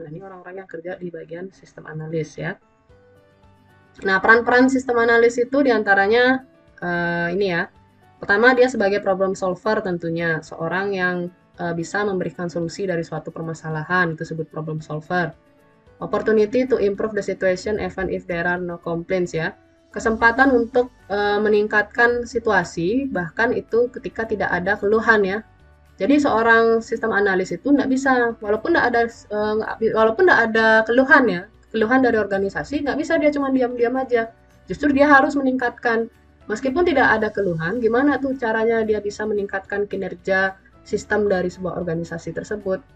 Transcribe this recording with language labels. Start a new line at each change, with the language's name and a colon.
Indonesian: Nah, ini orang-orang yang kerja di bagian sistem analis ya. Nah, peran-peran sistem analis itu diantaranya ini ya, Pertama, dia sebagai problem solver tentunya, seorang yang bisa memberikan solusi dari suatu permasalahan, itu disebut problem solver.
English: Opportunity to improve the situation even if there are no complaints ya.
Indonesian: Kesempatan untuk meningkatkan situasi bahkan itu ketika tidak ada keluhan ya. Jadi seorang sistem analis itu nggak bisa, walaupun nggak ada keluhan ya, keluhan dari organisasi, nggak bisa dia cuma diam-diam aja. Justru dia harus meningkatkan. Meskipun tidak ada keluhan, gimana tuh caranya dia bisa meningkatkan kinerja sistem dari sebuah organisasi tersebut?